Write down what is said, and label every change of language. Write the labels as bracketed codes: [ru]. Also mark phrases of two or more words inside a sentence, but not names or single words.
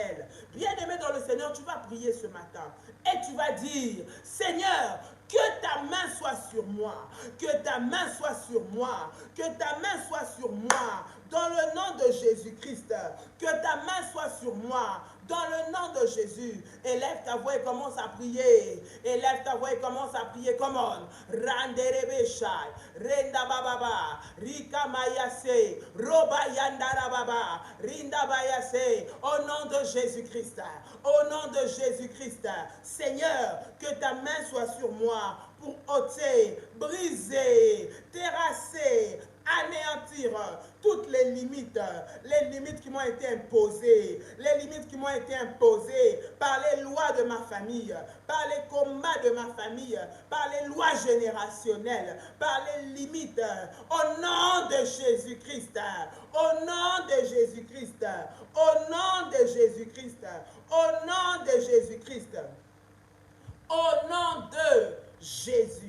[fr] Bien-aimé dans le Seigneur, tu vas prier ce matin et tu vas dire, Seigneur, que Que ta main soit sur moi. Que ta main soit sur moi. Que ta main soit sur moi. Dans le nom de Jésus-Christ. Que ta main soit sur moi. Dans le nom de Jésus. Élève ta voix et commence à prier. Élève ta voix et commence à prier. [en] Come on. Randerebeshai. Renda bababa. Rika mayase. Roba yandara baba. Rinda bayase. [fr] Au nom de Jésus-Christ. Au nom de Jésus-Christ. Seigneur, que ta main soit sur moi pour ôter, briser, terrasser, anéantir toutes les limites qui m'ont été imposées, les limites qui m'ont été imposées par les lois de ma famille, par les combats de ma famille, par les lois générationnelles, par les limites, au nom de Jésus-Christ, au nom de Jésus-Christ, au nom de Jésus-Christ, au nom de Jésus-Christ, au nom de Jésus.